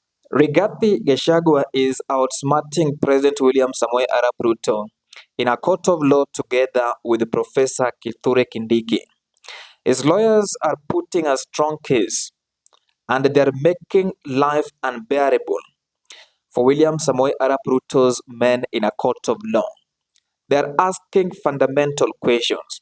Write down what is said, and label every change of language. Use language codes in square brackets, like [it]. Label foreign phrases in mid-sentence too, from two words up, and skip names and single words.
[en] Rigathi Gachagua is outsmarting President William Samoei Arap Ruto in a court of law together with Professor Kithure Kindiki. His lawyers are putting a strong case and they're making life unbearable for William Samoei Arap Ruto's men in a court of law. They're asking fundamental questions.